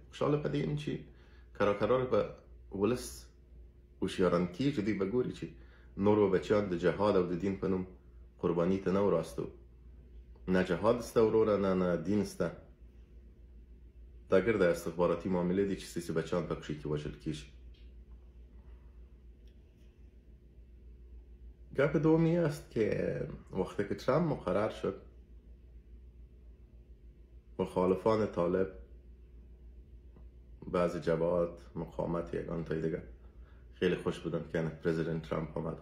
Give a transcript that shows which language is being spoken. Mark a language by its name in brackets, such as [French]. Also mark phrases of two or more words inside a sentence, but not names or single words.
[Pashto] خوشحاله په دې یم چې کرار به ولس هوښیاران کېږي. دوی به ګوري چې نور به بچیان د جهاد او د دین په نوم قرباني ته نه وراستو. نه جهاد شته وروره، نه دین شته. دا ګرده استخباراتي معاملې دي چې ستاسې بچیان په کښې کې وژل کېږي. [Persian] گپ دومی است که وقتی که ترامپ مقرر شد، مخالفان طالب، بعضی جبهات مقاومت یگان تای دیگه خیلی خوش بودن که پرزیدنت ترامپ آمد.